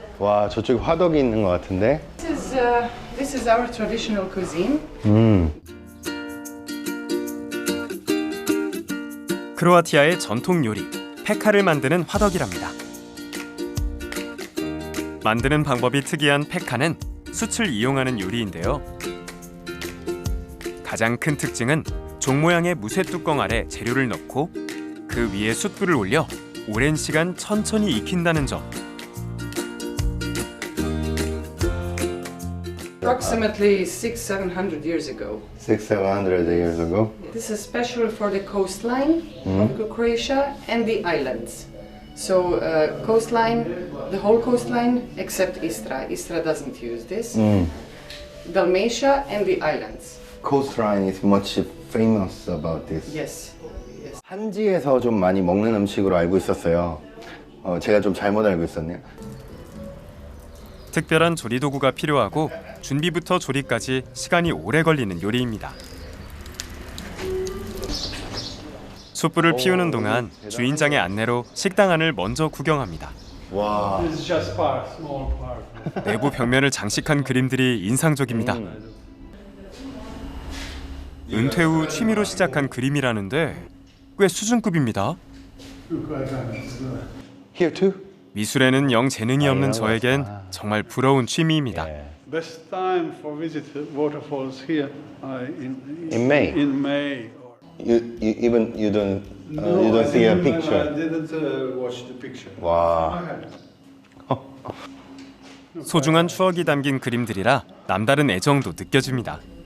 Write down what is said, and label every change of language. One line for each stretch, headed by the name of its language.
Korean: 와, 저쪽에 화덕이 있는 것 같은데.
English: This is our traditional cuisine.
Korean: 크로아티아의 전통 요리, 페카를 만드는 화덕이랍니다. 만드는 방법이 특이한 페카는 숯을 이용하는 요리인데요. 가장 큰 특징은 종 모양의 무쇠 뚜껑 아래 재료를 넣고 그 위에 숯불을 올려 오랜 시간 천천히 익힌다는 점.
English: Approximately 600-700 years ago. 600-700 years ago. This is special for the coastline of Croatia and the islands. So coastline, the whole coastline except Istra. Istra doesn't use this. Dalmatia and the islands. Coastline is much famous about this. Yes.
Korean: 산지에서 좀 많이 먹는 음식으로 알고 있었어요. 제가 좀 잘못 알고 있었네요. 특별한 조리 도구가 필요하고 준비부터 조리까지 시간이 오래 걸리는 요리입니다. 숯불을 피우는 동안 주인장의 안내로 식당 안을 먼저 구경합니다. 와.
English: This is just part, small part.
Korean: 내부 벽면을 장식한 그림들이 인상적입니다. 은퇴 후 취미로 시작한 그림이라는데 꽤 수준급입니다.
English: Here too?
Korean: 미술에는 영 재능이 없는 저에겐 정말 부러운 취미입니다.
English: Best time for visit waterfalls here in May. In May. You don't see a picture. I didn't watch the picture.
Korean: 와. 소중한 추억이 담긴 그림들이라 남다른 애정도 느껴집니다.